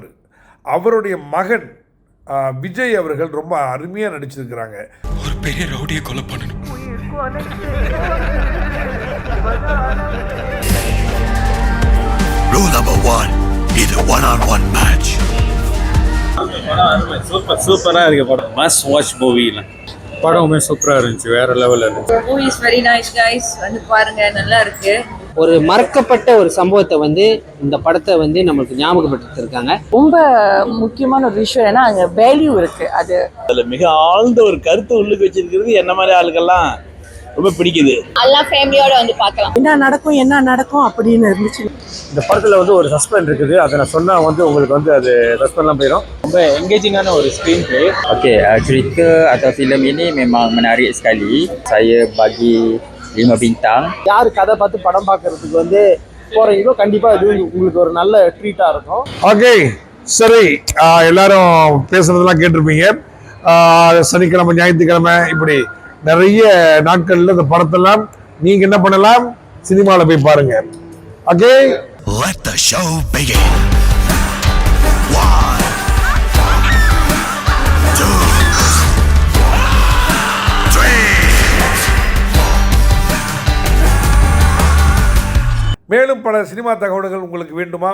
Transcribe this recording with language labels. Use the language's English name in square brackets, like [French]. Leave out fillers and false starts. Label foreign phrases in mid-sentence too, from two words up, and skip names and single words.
[Tamil] அவருடைய மகன் விஜய் அவர்கள் ரொம்ப அருமையாக நடிச்சிருக்கிறாங்க. ஒரு பெரிய ரவுடியை கொலை பண்ணணும். [English] Rule number 1, இது one-on-one match. [Tamil] சூப்பராக இருக்கு படம். [English] must watch [Tamil] மூவில படமுமே சூப்பராக இருந்துச்சு, வேற லெவலில் இருந்துச்சு. [English] movie is very nice guys, [Tamil] வந்து பாருங்க, நல்லா இருக்கு. ஒரு மறக்கப்பட்ட ஒரு சம்பவத்தை வந்து இந்த படத்தை வந்து நம்மளுக்கு ஞாபகப்படுத்திருக்காங்க. ரொம்ப முக்கியமான ஒரு விஷயம் ஏன்னா அங்கே வேல்யூ இருக்கு. அதுல மிக ஆழ்ந்த ஒரு கருத்து உள்ளுக்கு வச்சிருக்கிறது என்ன மாதிரி ஆளுக்கெல்லாம் ரொம்ப பிடிக்குது. எல்லா ஃபேமிலியோட வந்து பார்க்கலாம். என்ன நடக்கும் அப்படின்னு இருந்துச்சு. இந்த படத்தில் வந்து ஒரு சஸ்பெண்ட் இருக்குது. அதை நான் சொன்னால் வந்து உங்களுக்கு வந்து அது சஸ்பெண்ட்லாம் போயிடும். ரொம்ப என்கேஜிங்கான ஒரு [English] screen play. [Malay] Okey, cerita atau filem ini memang menarik sekali. Saya bagi 5 bintang. [Tamil] யார் கதை பார்த்து படம் பார்க்கறதுக்கு வந்து போறீங்களோ கண்டிப்பா இது உங்களுக்கு ஒரு நல்ல ட்ரீட்டா இருக்கும். ஓகே, சரி, எல்லாரும் பேசுறதெல்லாம் கேட்டிருப்பீங்க. சனிக்கிழமை, ஞாயிற்றுக்கிழமை இப்படி நிறைய நாட்கள்ல இந்த படத்தெல்லாம் நீங்க என்ன பண்ணலாம், சினிமாவில் போய் பாருங்க. ஓகே, [English] Let the show begin. 1, 2, 3. [Tamil] மேலும் பல சினிமா தகவல்கள் உங்களுக்கு வேண்டுமா?